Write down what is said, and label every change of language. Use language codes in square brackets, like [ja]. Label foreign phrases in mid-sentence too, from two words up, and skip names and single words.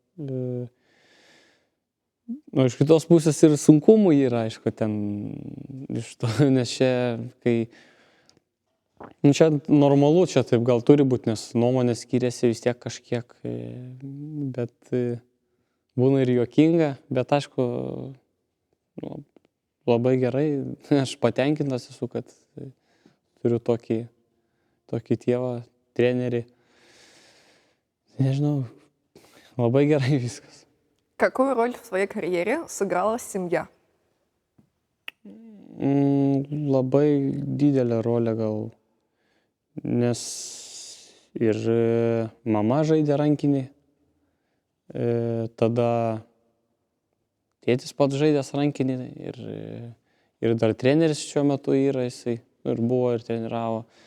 [lt] Iš kitos pusės ir sunkumų yra, aišku, ten iš to, nes čia, kai čia normalu, čia taip gal turi būti, nes nuomonės skiriasi vis tiek kažkiek, bet būna ir juokinga, bet aišku, labai gerai, aš patenkintas esu, kad turiu tokį tėvą, trenerį. Nežinau, labai gerai viskas. [ru] Какую роль в твоей карьере сыграла семья? [lt] Labai didelę rolę gal, nes ir mama žaidė rankinį, tada tėtis pats žaidęs rankinį ir dar treneris šiuo metu yra, jisai ir buvo ir treniravo.